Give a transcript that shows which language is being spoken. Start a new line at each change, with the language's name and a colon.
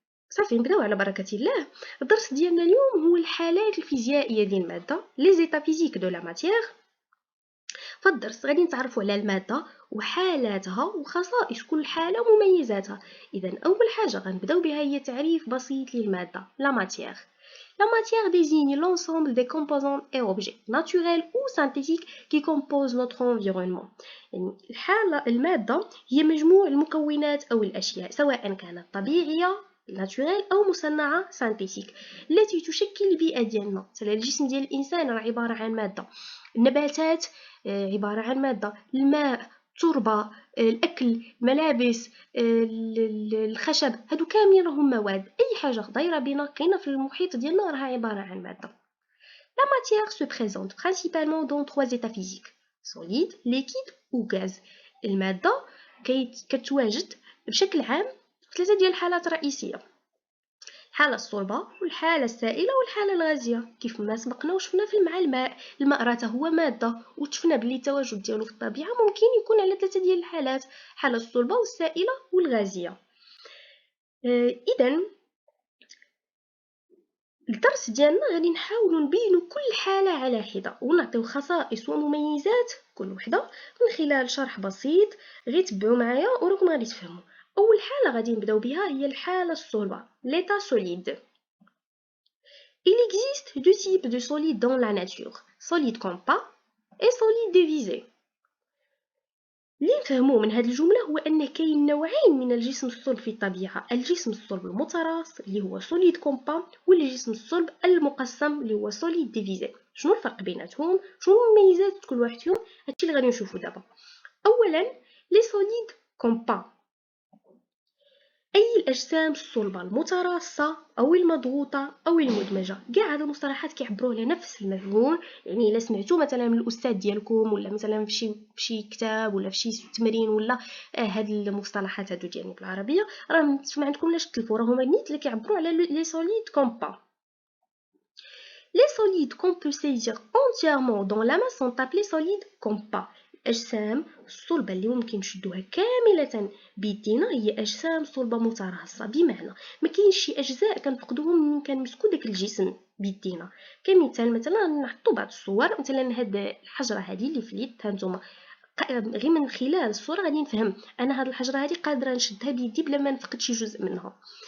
Arabic: صافي نبداو على بركه الله. الدرس ديالنا اليوم هو الحالات الفيزيائيه ديال الماده لي زيتا فيزيك دو لا ماتيير. فالدرس غادي نتعرفوا على الماده وحالاتها وخصائص كل حاله ومميزاتها. اذا اول حاجه غنبداو بها هي تعريف بسيط للماده.
French: لا ماتيير désigne l'ensemble des composants et objets naturels ou synthétiques qui composent notre environnement.
Arabic: يعني المادة هي مجموع المكونات أو الأشياء سواء كانت طبيعية ناتوريل أو مصنعة سانتيتيك التي تشكل البيئة ديالنا. مثلا الجسم ديال الإنسان راه عبارة عن مادة، النباتات عبارة عن مادة، الماء، التربة، الأكل، الملابس، الخشب، هادو كاملين راهم مواد. أي حاجة دايرة بينا كاينة في المحيط ديالنا راها عبارة عن مادة.
French: La matière se présente principalement dans trois états physiques: solide, liquide ou gaz.
Arabic: المادة كتواجد بشكل عام في ثلاثة ديال الحالات رئيسية: الحالة الصلبة والحالة السائلة والحالة الغازية. كيف ما سبقنا وشفنا مع الماء راه هو مادة، وشفنا بلي التواجد ديالو في الطبيعة ممكن يكون على ثلاثة ديال الحالات: الحالة الصلبة والسائلة والغازية. إذن الدرس ديالنا غادي نحاولوا نبينوا كل حالة على حدة ونعطيو خصائص ومميزات كل وحدة من خلال شرح بسيط. غير تبعوا معايا وراكم غادي تفهموا. أول حالة غادي نبداو بها هي الحالة الصلبة،
French: l'état solide. Il existe deux types de solides dans la nature: solide compas et solide divisé.
Arabic: اللي نفهموه من هذه الجملة هو أن كاين نوعين من الجسم الصلب في الطبيعة: الجسم الصلب المتراص اللي هو solide compas والجسم الصلب المقسم اللي هو solide divisé. شنو الفرق بيناتهم؟ شنو مميزات كل واحد فيهم؟ هادشي اللي غادي نشوفو دابا. أولا لي solide compas، أي الأجسام الصلبة المتراصة أو المضغوطة أو المدمجة. كاع هاد المصطلحات كيعبروا على نفس المفهوم. يعني إلا سمعتو مثلا من الأستاذ ديالكم ولا مثلا في شي كتاب ولا في شي تمرين ولا هاد المصطلحات هادو ديالنا بالعربية راه ما عندكملاش تلفوا، راهم نيت اللي كيعبروا على لي solide compas.
French: Les solides qu'on peut saisir entièrement dans la masse sont appelés solides compas.
Arabic: الأجسام الصلبة اللي ممكن نشدوها كاملة بيدينا هي أجسام صلبة متراصة، بمعنى ما كاينش شي أجزاء كنفقدوهم من كنمسكو داك الجسم بيدينا. كمثال مثلا نحطو بعض الصور، مثلا هاد الحجرة هادي اللي في اليد هانتوما، غير من خلال الصورة غادي نفهم أنا هاد الحجرة هادي قادرة نشدها بيدي بلا ما نفقد شي جزء منها.